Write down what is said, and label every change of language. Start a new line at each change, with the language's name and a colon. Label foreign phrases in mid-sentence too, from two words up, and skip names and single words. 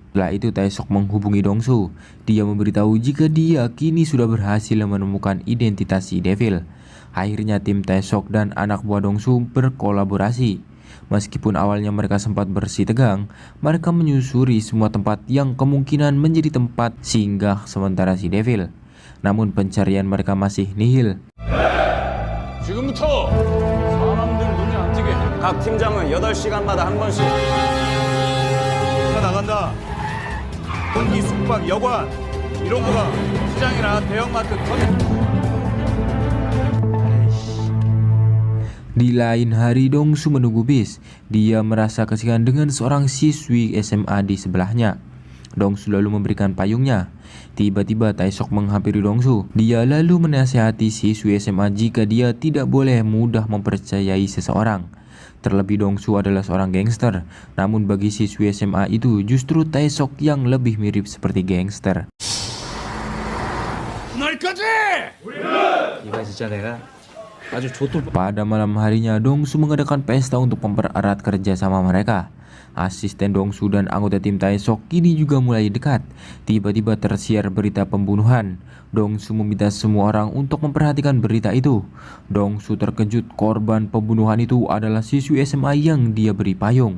Indonesian: Setelah itu Tae-sok menghubungi Dong-su. Dia memberitahu jika dia kini sudah berhasil menemukan identitas si Devil. Akhirnya tim Tae-sok dan anak buah Dong-su berkolaborasi. Meskipun awalnya mereka sempat bersih tegang, mereka menyusuri semua tempat yang kemungkinan menjadi tempat singgah sementara si Devil. Namun pencarian mereka masih nihil.
Korean: 지금부터 사람들 눈에 안 띄게 각 팀장은 8시간마다 한 번씩 나간다. 공기 숙박 여관 이런 거가 시장이나 대형마트
Indonesian: Di lain hari, Dong-su menunggu bis. Dia merasa kasihan dengan seorang siswi SMA di sebelahnya. Dong-su lalu memberikan payungnya. Tiba-tiba Tae-sok menghampiri Dong-su. Dia lalu menasihati siswi SMA jika dia tidak boleh mudah mempercayai seseorang. Terlebih Dong-su adalah seorang gangster. Namun bagi siswi SMA itu justru Tae-sok yang lebih mirip seperti gangster.
Korean: 이번에 진짜 내가 아주 좋을
Indonesian: Pada malam harinya, Dong-su mengadakan pesta untuk mempererat kerjasama mereka. Asisten Dong-su dan anggota tim Tae-sok kini juga mulai dekat. Tiba-tiba tersiar berita pembunuhan. Dong-su meminta semua orang untuk memperhatikan berita itu. Dong-su terkejut korban pembunuhan itu adalah siswi SMA yang dia beri payung.